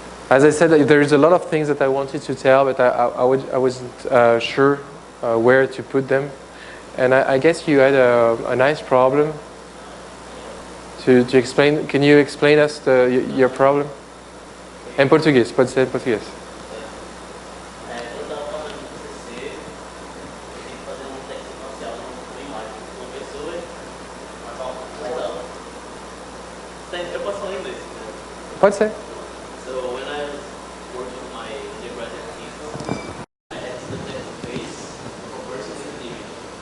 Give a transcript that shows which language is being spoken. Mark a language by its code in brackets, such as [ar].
[en] As I said, there's a lot of things that I wanted to tell, but I wasn't sure where to put them. And I guess you had a nice problem to explain. Can you explain us your problem? [pt] Em português, pode ser em português. Eu estava falando no TCC, eu tenho que fazer um teste facial numa imagem de uma pessoa, marcar uma foto dela. Eu posso falar em inglês? Pode ser. [en] So when I was working on my undergraduate thesis, I had to detect the face of a person in an image.